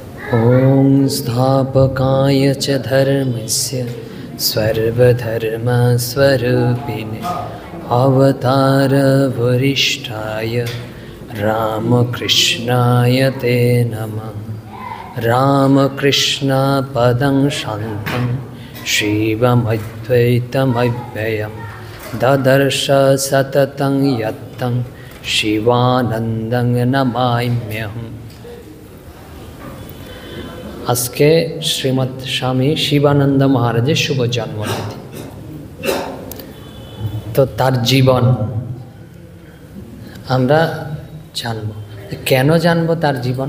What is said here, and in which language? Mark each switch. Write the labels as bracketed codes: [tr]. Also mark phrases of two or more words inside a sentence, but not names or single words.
[sa] ॐ स्थापकाय च धर्मस्य सर्वधर्मस्वरूपिणे अवतारवरिष्ठाय रामकृष्णाय ते नमः। रामकृष्णपदं शान्तं शिवमद्वैतमव्ययं ददर्श सततं यत्तं शिवानन्दं नमाम्यहम्। [bn] আজকে শ্রীমৎ স্বামী শিবানন্দ মহারাজের শুভ জন্মতিথি। তো তার জীবন আমরা জানব। কেন জানব তার জীবন?